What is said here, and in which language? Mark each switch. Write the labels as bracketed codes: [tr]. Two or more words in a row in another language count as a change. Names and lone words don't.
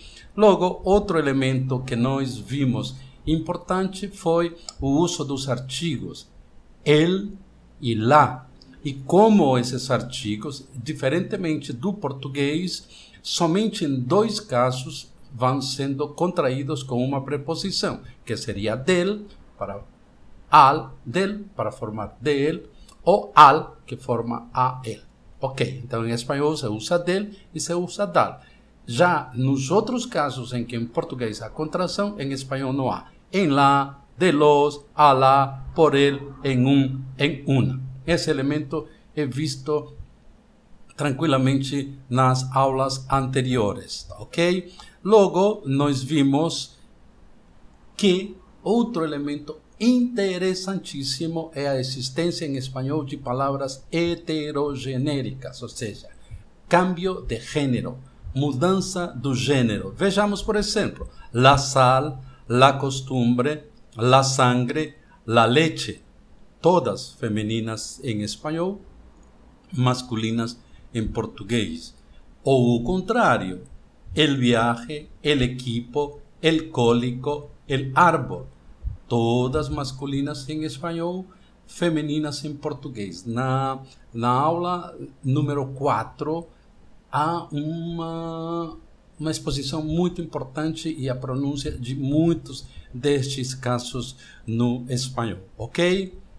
[pt] Logo, outro elemento que nós vimos importante foi o uso dos artigos el e lá, e como esses artigos, diferentemente do português, somente em dois casos vão sendo contraídos com uma preposição, que seria del para al, del para formar [es] de él, [pt] ou al que forma [es] a él. [pt] Ok, então em espanhol se usa del e se usa dal. Já nos outros casos em que em português há contração, em espanhol não há. [es] En la, de los, a la, por él, en un, en una. [pt] Esse elemento é visto tranquilamente nas aulas anteriores, ok? Logo, nós vimos que outro elemento interessantíssimo é a existência em espanhol de palavras heterogenéricas, ou seja, [es] cambio de gênero, [pt] mudança do gênero. Vejamos, por exemplo, [es] la sal, la costumbre, la sangre, la leche, [pt] todas femininas em espanhol, masculinas em português. Ou o contrário, [es] el viaje, el equipo, el cólico, el árbol, [pt] todas masculinas em espanhol, femininas em português. Na aula número 4, há uma exposição muito importante e a pronúncia de muitos destes casos no espanhol, ok?